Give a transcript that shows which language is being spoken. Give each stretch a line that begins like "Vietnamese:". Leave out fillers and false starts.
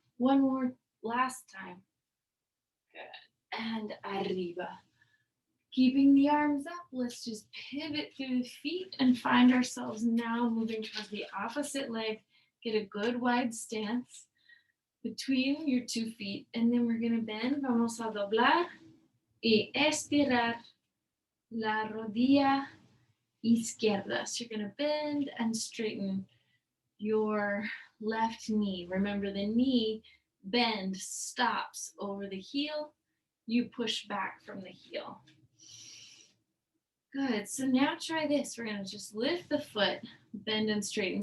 English: One more, last time. Good. And arriba. Keeping the arms up, let's just pivot through the feet and find ourselves now moving towards the opposite leg. Get a good wide stance between your 2 feet. And then we're going to bend.
Spanish: Vamos a doblar y estirar la rodilla izquierda.
English: So you're going to bend and straighten your left knee. Remember, the knee bend stops over the heel. You push back from the heel. Good. So now try this. We're going to just lift the foot, bend and straighten.